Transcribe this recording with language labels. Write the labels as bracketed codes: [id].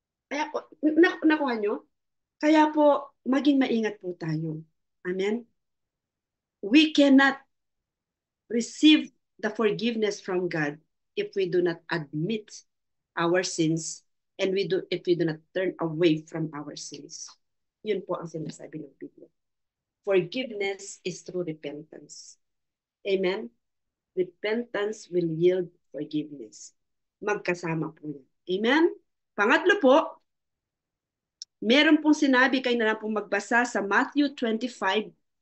[tl] Kaya po, nakuha nyo? Kaya po, maging maingat po tayo. Amen? [en] We cannot receive the forgiveness from God if we do not admit our sins and if we do not turn away from our sins. [tl] Yun po ang sinasabi ng Biblia. [en] Forgiveness is through repentance. Amen? Repentance will yield forgiveness. [tl] Magkasama po yan. Amen? Pangatlo po, meron pong sinabi, kayo na lang pong magbasa sa Matthew 25.